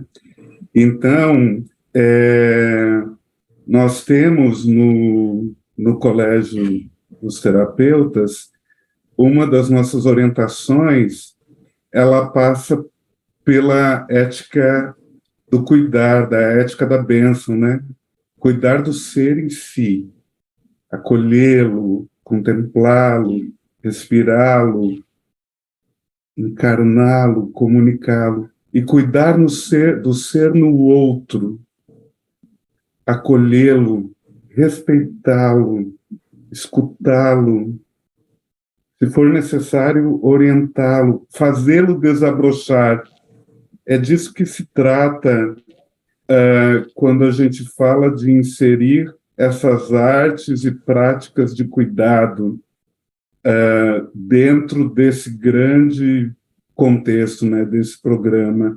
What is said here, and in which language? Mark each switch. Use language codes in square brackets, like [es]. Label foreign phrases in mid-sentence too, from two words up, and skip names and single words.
[pt] Então, nós temos no Colégio dos Terapeutas, uma das nossas orientações, ela passa pela ética do cuidar, da ética da bênção, né? Cuidar do ser em si, acolhê-lo, contemplá-lo, respirá-lo, encarná-lo, comunicá-lo, e cuidar do ser no outro, acolhê-lo, respeitá-lo, escutá-lo, se for necessário, orientá-lo, fazê-lo desabrochar. É disso que se trata quando a gente fala de inserir essas artes e práticas de cuidado dentro desse grande contexto, né, desse programa.